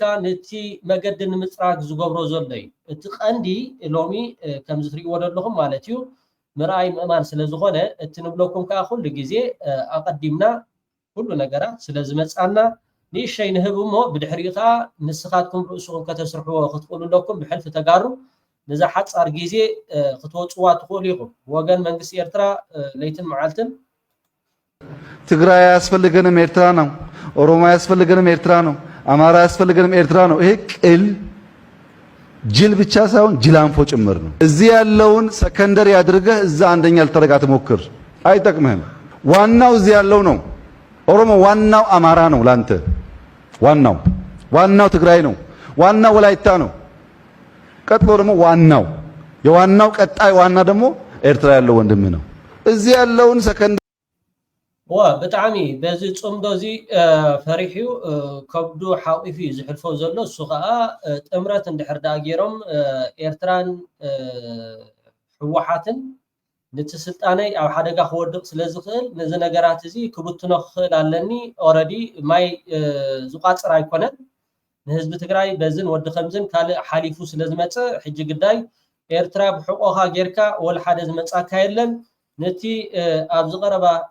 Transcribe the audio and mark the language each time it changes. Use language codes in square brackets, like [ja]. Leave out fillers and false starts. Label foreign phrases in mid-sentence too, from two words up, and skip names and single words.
[ti] ነቲ መገዲ ንምፅራግ ዝገብሮ ዘሎ እዩ እቲ ቀንዲ ሎሚ ከም ዝትሪእዎ ዘለኹም ማለት እዩ ምርኣይ ምእማን ስለ ዝኾነ እቲ ንብለኩም ከዓ ኩሉ ግዜ ኣቀዲምና ኩሉ ነገራት ስለ ዝመፃና ንእሽተይ ንህብ እሞ ብድሕሪኡ ከዓ ንስኻትኩም ርእስኹም ከተስርሕዎ ክትኽእሉ ኣለኩም ብሕልፊ ተጋሩ ነዛ ሓፃር ግዜ ክትወፅዋ ትኽእሉ ኢኹም ወገን መንግስቲ ኤርትራ ለይትን መዓልትን [am] ትግራይ አያስፈልገንም ኤርትራ ነው፣ ኦሮሞ አያስፈልገንም ኤርትራ ነው፣ አማራ አያስፈልገንም ኤርትራ ነው። ይሄ ቅል ጅል ብቻ ሳይሆን ጅላንፎ ጭምር ነው። እዚህ ያለውን ሰከንደሪ አድርገህ እዛ አንደኛ ልታደርግ አትሞክር፣ አይጠቅምህም። ዋናው እዚህ ያለው ነው። ኦሮሞ ዋናው አማራ ነው ላንተ፣ ዋናው ትግራይ ነው፣ ዋናው ወላይታ ነው። ቀጥሎ ደግሞ የዋናው ቀጣይ ዋና ደግሞ ኤርትራ ያለው ወንድምህ ነው። እዚህ ያለውን ሰከንደሪ [ti] ብጣዕሚ በዚ ፅምዶ እዚ ፈሪሕዩ ከብዱ ሓቂፉ እዩ ዝሕልፎ ዘሎ እሱ ከዓ ጥምረት እንድሕር ዳኣ ገይሮም ኤርትራን ሕወሓትን ነቲ ስልጣነይ ኣብ ሓደጋ ክወድቕ ስለ ዝኽእል ነዚ ነገራት እዚ ክብትኖ ክኽእል ኣለኒ ኦረዲ ማይ ዝቋፅር ኣይኮነን ንህዝቢ ትግራይ በዝን ወዲ ከምዝን ካልእ ሓሊፉ ስለ ዝመፅእ ሕጂ ግዳይ ኤርትራ ብሕቆኻ ጌርካ ወላ ሓደ ዝመፃካ የለን ነቲ ኣብ ዝቐረባ